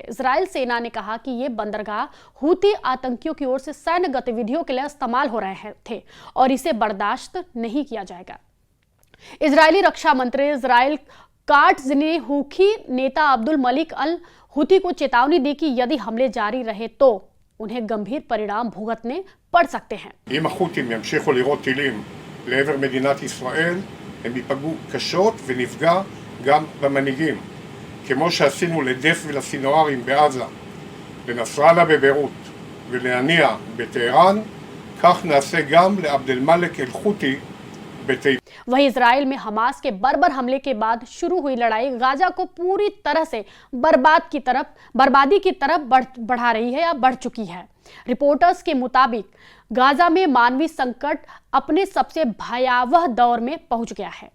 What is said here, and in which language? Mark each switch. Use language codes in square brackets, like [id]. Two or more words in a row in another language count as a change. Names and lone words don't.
[hi] इजराइल सेना ने कहा कि ये बंदरगाह हुती आतंकियों की ओर से सैन्य गतिविधियों के लिए इस्तेमाल हो रहे थे और इसे बर्दाश्त नहीं किया जाएगा। इजरायली रक्षा मंत्री इजराइल काट्ज ने हुती नेता अब्दुल मलिक अल हुती को चेतावनी दी कि यदि हमले जारी रहे तो उन्हें गंभीर परिणाम भुगतने पड़ सकते हैं। [he] אם החות'ים ימשיכו לירות טילים לעבר מדינת ישראל, הם ייפגעו קשות ונפגע גם במנהיגים, כמו שעשינו לדף ולסינוארים בעזה, לנסראללה בביירות ולהניע בטהרן, כך נעשה גם לעבד אל-מלק אל-חותי בתימן। [hi] वहीं इजराइल में हमास के बर्बर हमले के बाद शुरू हुई लड़ाई गाजा को पूरी तरह से बर्बादी की तरफ बढ़ा रही है या बढ़ चुकी है। रिपोर्टर्स के मुताबिक गाजा में मानवीय संकट अपने सबसे भयावह दौर में पहुंच गया है।